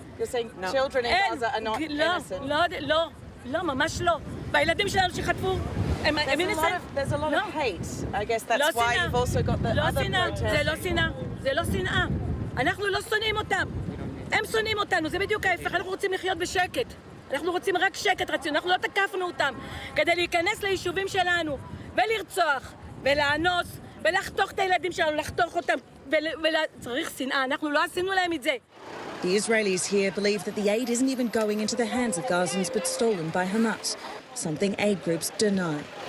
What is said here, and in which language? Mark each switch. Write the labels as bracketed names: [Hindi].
[English] You're saying children in Gaza are not innocent. [Hebrew] לא, ממש לא. והילדים שלנו שחטפו, הם [English] innocent. There's a lot of hate. I guess that's why you've also got the other protests. [Hebrew] זה לא שנאה, זה לא שנאה. אנחנו לא שונאים אותם. הם שונאים אותנו, זה בדיוק ההפך. אנחנו רוצים לחיות בשקט. אנחנו רוצים רק שקט רציון. אנחנו לא תקפנו אותם כדי להיכנס ליישובים שלנו ולרצוח ולאנוס ולחתוך את הילדים שלנו, לחתוך אותם. צריך שנאה, אנחנו לא עשינו להם את זה. [English] The Israelis here believe that the aid isn't even going into the hands of Gazans but stolen by Hamas, something aid groups deny.